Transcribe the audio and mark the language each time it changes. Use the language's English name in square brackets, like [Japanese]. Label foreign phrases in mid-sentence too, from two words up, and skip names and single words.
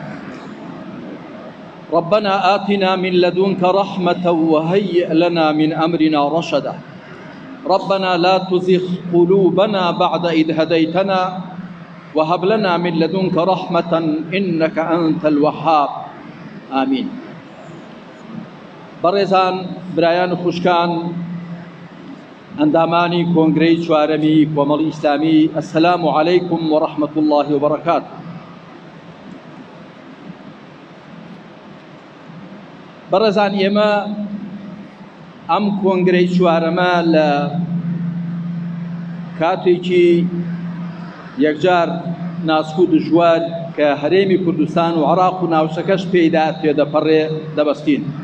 [Arabic] ربنا آتنا من لدنك رحمة وهيئ لنا من أمرنا رشدا. ربنا لا تزغ قلوبنا بعد إذ هديتنا وهب لنا من لدنك رحمة إنك أنت الوهاب. آمين. [Central Kurdish] بەڕێزان، برایان و خوشکان، ئەندامانی کۆنگرەی چوارەمی کۆمەڵی ئیسلامی، [Arabic] السلام عليكم ورحمة الله وبركاته. [Central Kurdish] بەڕێزان، ئێمە ئەم کۆنگرەی چوارەمە لە کاتێکی یەکجار ناسک و دژوار کە هەرێمی کوردستان و عێراق و ناوچەکەش پێیدا تێدەپەڕێ دەبەستین.